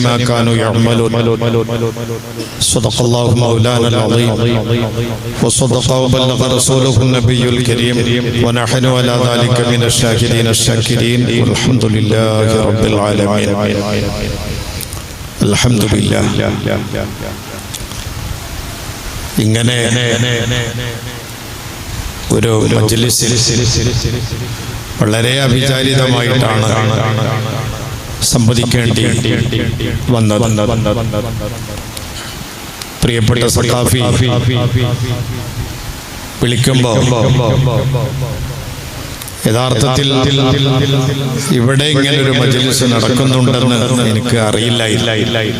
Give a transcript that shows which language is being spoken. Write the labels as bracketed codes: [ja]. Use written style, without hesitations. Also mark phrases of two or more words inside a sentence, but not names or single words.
[ar] ما كانوا يعملون صدق الله مولانا العظيم وصدق وبلغ رسوله النبي الكريم ونحن على ذلك من الشاهدين الشاكرين والحمد لله رب العالمين الحمد لله. [ml] ഇങ്ങനെ ഒരു മജ്‌ലിസിൽ വളരെ അവിചാരിതമായിട്ടാണ് സംവദിക്കേണ്ടി വന്നത്. പ്രിയപ്പെട്ട സഖാഫി വിളിക്കുമ്പോൾ യഥാർത്ഥത്തിൽ ഇവിടെ ഇങ്ങനെ ഒരു മജ്‌ലിസ് നടക്കുന്നുണ്ടെന്ന് എനിക്ക് അറിയില്ല.